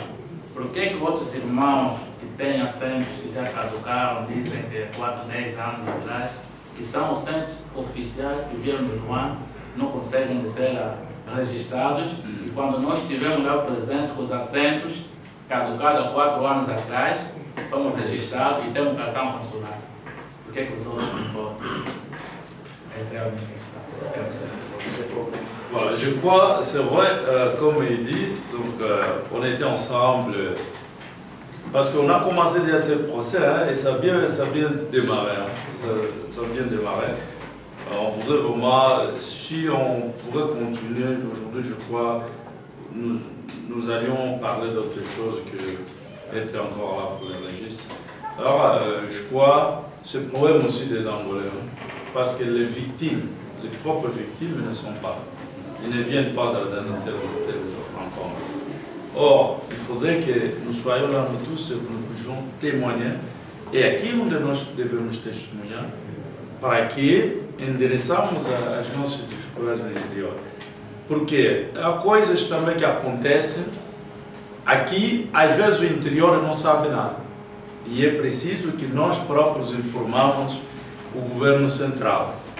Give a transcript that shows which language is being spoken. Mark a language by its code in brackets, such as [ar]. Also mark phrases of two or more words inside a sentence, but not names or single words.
[pt] Por que outros irmãos que têm assentos que já caducaram, dizem que 4, 10 anos atrás, que são assentos oficiais que vieram no ano, não conseguem ser registrados, e quando nós estivemos lá presentes com os assentos caducados há 4 anos atrás, fomos registrados e temos cartão consular. Por que os outros não podem? Essa é a minha questão. [fr] Voilà, je crois, c'est vrai, comme il dit, donc on était ensemble, parce qu'on a commencé déjà ce procès, et ça a bien démarré, ça a bien démarré. On voudrait vraiment, si on pourrait continuer aujourd'hui, je crois, nous allions parler d'autre chose que être encore là pour les registres. Alors, je crois, ce problème aussi des Angolais, parce que les victimes, les propres victimes ne sont pas. Ils ne viennent pas dans telle rencontre. Or, il faudrait que nous soyons là, nous tous, et que nous puissions témoigner. [pt] E aqui onde nós devemos testemunhar, para que endereçamos as nossas dificuldades no interior. Porque há coisas também que acontecem aqui, às vezes o interior não sabe nada. E é preciso que nós próprios informamos o governo central.